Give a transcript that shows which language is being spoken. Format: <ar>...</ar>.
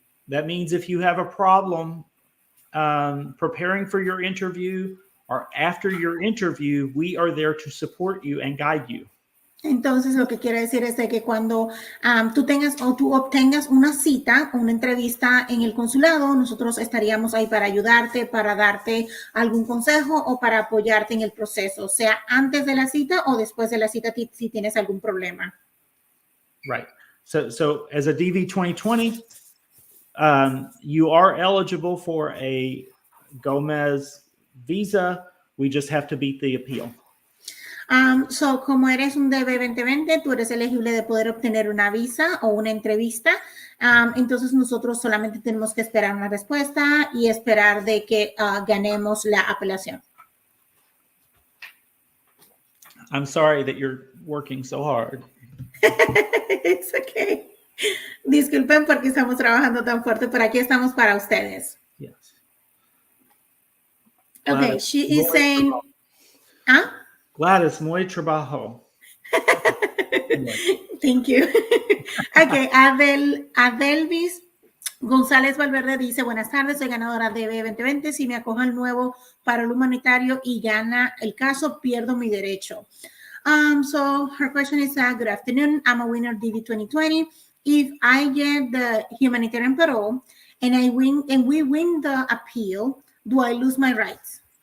<en>That means if you have a problem preparing for your interview or after your interview, we are there to support you and guide you.</en> <es>Entonces, lo que quiere decir es de que cuando tú tengas o tú obtengas una cita, una entrevista en el consulado, nosotros estaríamos ahí para ayudarte, para darte algún consejo o para apoyarte en el proceso, sea antes de la cita o después de la cita si tienes algún problema.</es> <en>Right. So as a DV 2020, you are eligible for a Gomez visa. We just have to beat the appeal.</en> <es>So, como eres un DB 2020, tú eres elegible de poder obtener una visa o una entrevista. Entonces, nosotros solamente tenemos que esperar una respuesta y esperar de que ganemos la apelación.</es> <en>I'm sorry that you're working so hard. It's okay.</en> <es>Disculpen porque estamos trabajando tan fuerte, pero aquí estamos para ustedes.</es> <en>Yes. Okay, Gladys, she is saying... ¿Ah?</en> <es>Gladys, muy trabajo.</es> <en>Thank you. Okay,</en> <es>Adelvis González Valverde dice, buenas tardes, soy ganadora de DB 2020. Si me acojo al nuevo para el humanitario y gana el caso, pierdo mi derecho.</es> <en>So her question is, good afternoon. I'm a winner DB 2020. If I get the humanitarian parole and we win the appeal, do I lose my rights?</en>